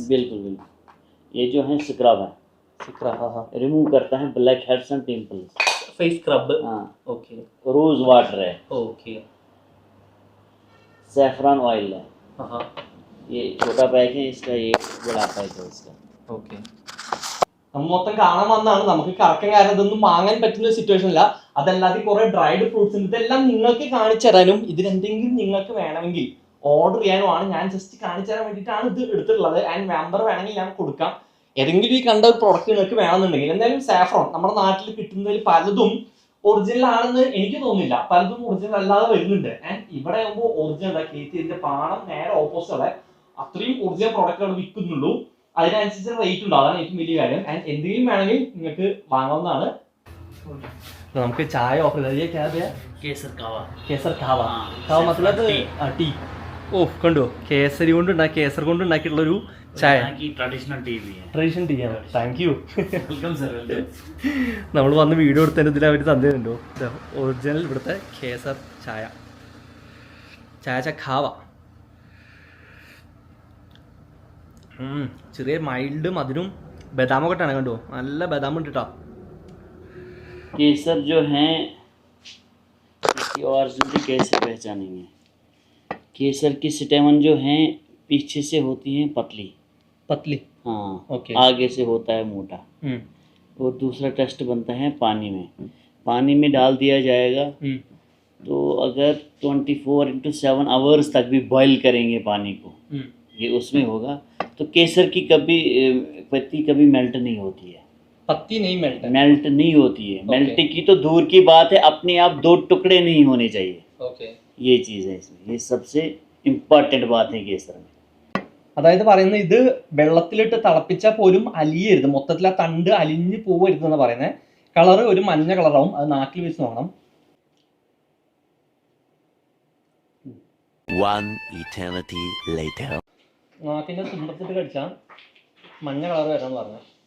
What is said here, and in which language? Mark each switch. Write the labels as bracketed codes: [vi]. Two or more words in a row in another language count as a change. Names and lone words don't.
[hi] बिल्कुल. ये जो है स्क्रब है. रिमूव करता है [en] black heads and pimples. face scrub. [hi] हाँ. ओके. [en] rose water है. [hi] ओके. [en] saffron oil [hi] है, ये छोटा पैक है इसका, ये बड़ा पैक है इसका. [ml] ഓക്കെ, നമ്മൾ മൊത്തം കാണാൻ വന്നാണ്. നമുക്ക് കറക്കം കാരണം ഇതൊന്നും വാങ്ങാൻ പറ്റുന്ന സിറ്റുവേഷൻ അല്ല. അതല്ലാതെ കുറെ [en] dried fruits [ml] ഉണ്ട്. ഇതെല്ലാം നിങ്ങൾക്ക് കാണിച്ചു തരാനും ഇതിലെന്തെങ്കിലും നിങ്ങൾക്ക് വേണമെങ്കിൽ ഓർഡർ ചെയ്യാനുമാണ് ഞാൻ ജസ്റ്റ് കാണിച്ചു തരാൻ വേണ്ടിയിട്ടാണ് ഇത് എടുത്തിട്ടുള്ളത്. ആൻഡ് നമ്പർ വേണമെങ്കിൽ ഞാൻ കൊടുക്കാം. ഏതെങ്കിലും ഈ കണ്ട ഒരു പ്രൊഡക്റ്റ് നിങ്ങൾക്ക് വേണമെന്നുണ്ടെങ്കിൽ എന്തായാലും സാഫ്രോൺ നമ്മുടെ നാട്ടിൽ കിട്ടുന്നതിൽ പലതും ഒറിജിനൽ ആണെന്ന് എനിക്ക് തോന്നുന്നില്ല. പലതും ഒറിജിനൽ അല്ലാതെ വരുന്നുണ്ട്. ആൻഡ് ഇവിടെ ആകുമ്പോൾ ഒറിജിനൽ കേസിന്റെ പാണം നേരെ ഓപ്പോസിറ്റ് ഉള്ള അത്രയും ഒറിജിനൽ പ്രോഡക്റ്റുകൾ വിൽക്കുന്നുള്ളൂ. അതിനനുസരിച്ച് റേറ്റ് ഉണ്ട്. അതാണ് ഏറ്റവും വലിയ കാര്യം. ആൻഡ് എന്തെങ്കിലും വേണമെങ്കിൽ നിങ്ങൾക്ക് വാങ്ങാവുന്നതാണ്. നമുക്ക് ചായ ഓഫർ [hi] केसर कावा. [ml] കേസർ കാവ. കാവ മത്തലത് ടീ. ഓ കണ്ടോ, കേസരി കൊണ്ട് കേസർ കൊണ്ട് ഉണ്ടാക്കിയിട്ടുള്ള ഒരു ചായ. [en] traditional tea [hi] भी है. [en] traditional tea [ml] ആണ്. [en] thank you. welcome sir. [ml] നമ്മൾ വന്ന് വീഡിയോ എടുത്തതിന് ഇതിൽ അവർ തന്നിട്ടുണ്ടോ ഒറിജിനൽ ഇവിടുത്തെ കേസർ ചായ. ചായ ഖാവ. ചെറിയ മൈൽഡ് മധുരം ബദാമൊക്കെ ഇട്ടാണ് കണ്ടോ, നല്ല ബദാം ഉണ്ട് കേട്ടോ. [hi] केसर जो है इसकी ओरिजिनलिटी कैसे पहचानेंगे? केसर की स्टेमन जो है पीछे से होती है पतली. पतली. हाँ. ओके. आगे से होता है मोटा. और दूसरा टेस्ट बनता है पानी में. पानी में डाल दिया जाएगा. तो अगर 24/7 आवर्स तक भी बॉईल करेंगे पानी को, ये उसमें होगा. तो केसर की कभी पत्ती कभी मेल्ट नहीं होती है. पत्ती नहीं मेल्ट नहीं होती है. मेल्ट की तो दूर की बात है, अपने आप 2 टुकड़े नहीं होने चाहिए. ओके. ये चीज़ है इसमें, ये सबसे इम्पोर्टेंट बात है केसर में. [ml] അതായത് പറയുന്നത് ഇത് വെള്ളത്തിലിട്ട് തിളപ്പിച്ചാൽ പോലും അലിയരുത്, മൊത്തത്തിൽ ആ തണ്ട് അലിഞ്ഞ് പോവരുത് എന്ന് പറയുന്നത്. കളർ ഒരു മഞ്ഞ കളറാവും. അത് നാക്കിൽ വെച്ച് നോക്കണം. നാക്കിന്റെ തുമ്പത്തിട്ട് കടിച്ചാൽ മഞ്ഞ കളർ വരാന്ന് പറഞ്ഞത്.